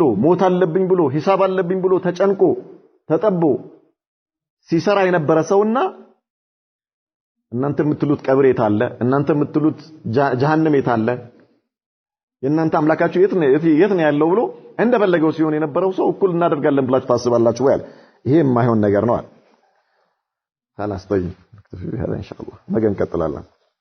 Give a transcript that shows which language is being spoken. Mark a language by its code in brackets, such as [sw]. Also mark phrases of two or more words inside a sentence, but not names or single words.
[am] ሞት አለብኝ ብሎ ሂሳብ አለብኝ ብሎ ተጨንቆ ተጠቦ ሲሰራ የነበረ ሰውና እናንተ የምትሉት ቀብር የታለ እናንተ የምትሉት ጀሃነም የታለ የእናንተ አምላካችሁ የት ነው ያለው ብሎ እንደፈለገው ሲሆን የነበረው ሰው እኩል እናደርጋለን ብላችሁ ታስባላችሁ ወይ ይሄ የማይሆን ነገር ነው አለ [ar] خلاص طيب نكتفي بهذا ان شاء الله [am] ነገ እንቀጥላለን